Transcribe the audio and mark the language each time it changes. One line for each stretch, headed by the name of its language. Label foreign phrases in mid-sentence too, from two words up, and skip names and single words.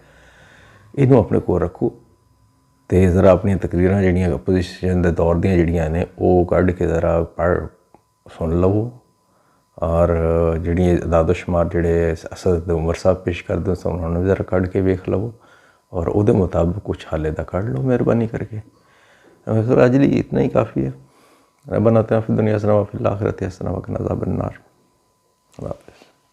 Punjabi: ਇਹਨੂੰ ਆਪਣੇ ਕੋਲ ਰੱਖੋ ਅਤੇ ਜ਼ਰਾ ਆਪਣੀਆਂ ਤਕਰੀਰਾਂ ਜਿਹੜੀਆਂ ਅਪੋਜੀਸ਼ਨ ਦੇ ਦੌਰ ਦੀਆਂ ਜਿਹੜੀਆਂ ਨੇ ਉਹ ਕੱਢ ਕੇ ਜ਼ਰਾ ਸੁਣ ਲਵੋ ਔਰ ਜਿਹੜੀਆਂ ਦਾਦੋ ਸ਼ੁਮਾਰ ਜਿਹੜੇ ਅਸਦ ਉਮਰ ਸਾਹਿਬ ਪੇਸ਼ ਕਰਦੇ ਸਨ ਉਹਨਾਂ ਨੂੰ ਜ਼ਰਾ ਕੱਢ ਕੇ ਵੇਖ ਲਵੋ ਔਰ ਉਹਦੇ ਮੁਤਾਬਕ ਕੁਛ ਹਾਲੇ ਦਾ ਕੱਢ ਲਓ ਮਿਹਰਬਾਨੀ ਕਰਕੇ। ਅੱਜ ਲਈ ਇਤਨਾ ਹੀ ਕਾਫੀ ਹੈ।
Arabic: ربنا آتنا في الدنيا حسنة وفي الآخرة حسنة وقنا عذاب النار.
Urdu: اللہ حافظ.